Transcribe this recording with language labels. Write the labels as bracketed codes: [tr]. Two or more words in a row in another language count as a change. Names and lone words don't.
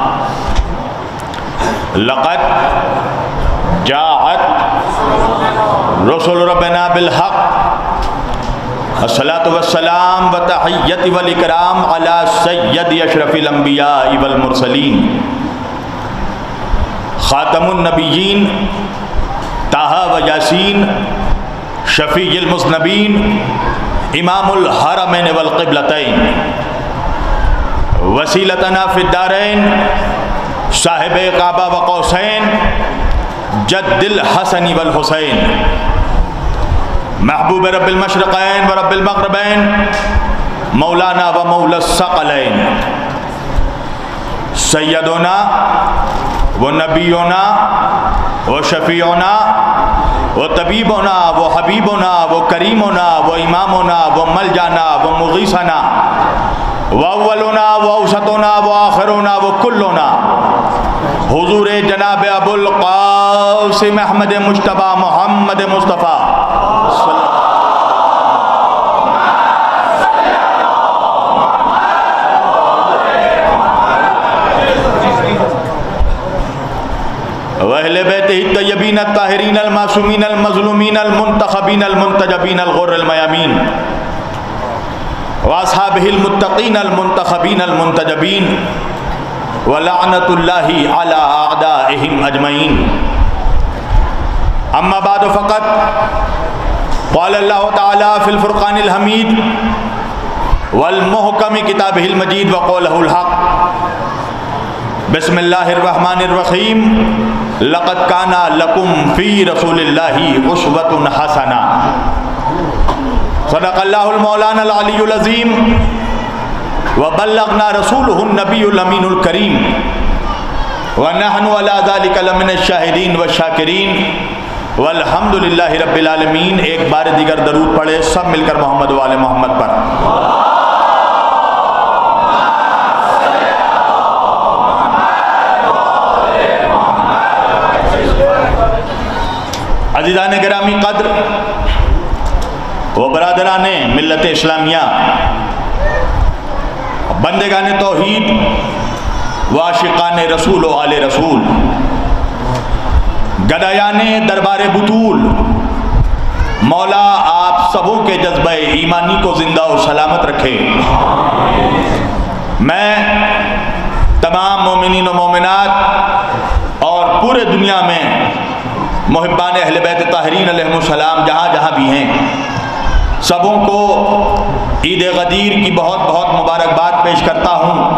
[ar] لقد جاءت رسل ربنا بالحق. الصلاة والسلام والتحية والإكرام على سيد أشرف الأنبياء والمرسلين خاتم النبيين طه ويس شفيع المذنبين إمام الحرمين والقبلتين وسيلتنا في الدارين صاحب قاب وقوسين جد الحسن والحسين محبوب رب المشرقين ورب المغربين مولانا ومولى الثقلين سيدنا ونبينا وشفيعنا وطبيبنا وحبيبنا وكريمنا وإمامنا وملجأنا ومغيثنا وأولنا وأوسطنا وآخرنا وكلنا حضور جناب أبو القاسم أحمد مجتبى محمد مصطفى وأهل بيته الطيبين الطاهرين المعصومين المظلومين المنتخبين المنتجبين الغر الميامين وأصحابه المتقين المنتخبين المنتجبين ولعنة الله على أعدائهم أجمعين. أما بعد فقد قال الله تعالى في الفرقان الحميد والمحكم كتابه المجيد وقوله الحق. بسم الله الرحمن الرحيم لقد كان لكم في رسول الله أسوة حسنة. صدق الله مولانا العلي العظيم وبلغنا رسوله النبي الأمين الكريم ونحن على ذلك لمن الشاهدين والشاكرين والحمد لله رب العالمين. [ur] ایک بار دیگر درود پڑھیں سب مل کر محمد و آل محمد پر. عزیزان گرامی قدر و برادران ملت اسلامیہ بندگان توحید و عاشقان رسول و آل رسول گدایان دربار بتول, مولا آپ سبوں کے جذبۂ ایمانی کو زندہ اور سلامت رکھے. میں تمام مومنین و مومنات اور پورے دنیا میں محبان اہل بیت طاہرین علیہم السلام جہاں جہاں بھی ہیں سبوں کو عید غدیر کی بہت بہت مبارکباد پیش کرتا ہوں.